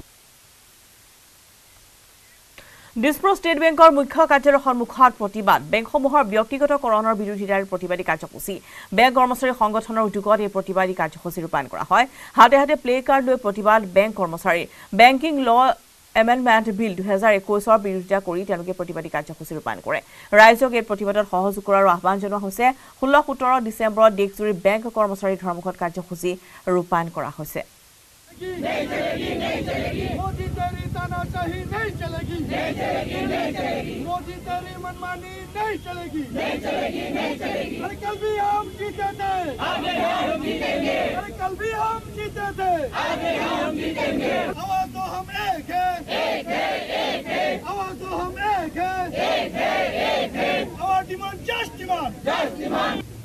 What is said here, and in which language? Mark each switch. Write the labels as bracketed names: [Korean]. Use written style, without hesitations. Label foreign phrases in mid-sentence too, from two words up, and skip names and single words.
[Assamese] দিছপুৰ ষ্টেট বেংকৰ মুখ্য কাৰ্যালয়ৰ সন্মুখত প্ৰতিবাদ বেংকসমূহৰ ব্যক্তিগতকৰণৰ বিৰোধিতাৰ প্ৰতিবাদী কাৰ্যসূচী বেংক কৰ্মচাৰী সংগঠনৰ উদ্যোগত এই প্ৰতিবাদী কাৰ্যসূচী ৰূপায়ণ কৰা হয় হাতে হাতে প্লে কাৰ্ড লৈ প্ৰতিবাদ বেংক কৰ্মচাৰী বেংকিং ল এমেণ্ডমেণ্ট বিল 2021 বিৰোধিতা কৰি তেওঁলোকে প্ৰতিবাদী কাৰ্যসূচী ৰূপায়ণ কৰে ৰাইজক এই প্ৰতিবাদত সহযোগ কৰাৰ আহ্বান জনোৱা হৈছে 16-17 ডিচেম্বৰত দেশজুৰি বেংক কৰ্মচাৰীৰ ধৰ্মঘট কাৰ্যসূচী ৰূপায়ণ কৰা হৈছে [Hindi] नहीं चलेगी नहीं चलेगी मोदी तेरी तानाशाही नहीं चलेगी नहीं चलेगी नहीं चलेगी मोदी तेरी मनमानी नहीं चलेगी नहीं चलेगी नहीं चलेगी अरे कल भी हम जीते थे आगे हम जीतेंगे अरे कल भी हम जीते थे आगे हम जीतेंगे आवाज तो हम एक है आवाज तो हम एक है आवाज [English] demand just demand